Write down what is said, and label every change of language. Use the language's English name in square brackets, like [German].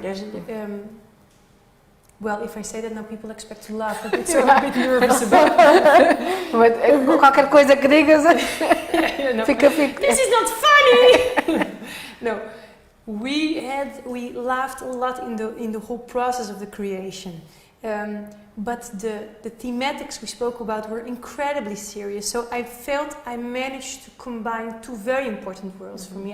[English] There's well, if I say that now, people expect to laugh, but it's a bit nervous about it. [Portuguese] Qualquer coisa que digas, fica. [English] This is not funny. No, we laughed a lot in the whole process of the creation, but the thematics we spoke about were incredibly serious. So I felt I managed to combine two very important worlds for me.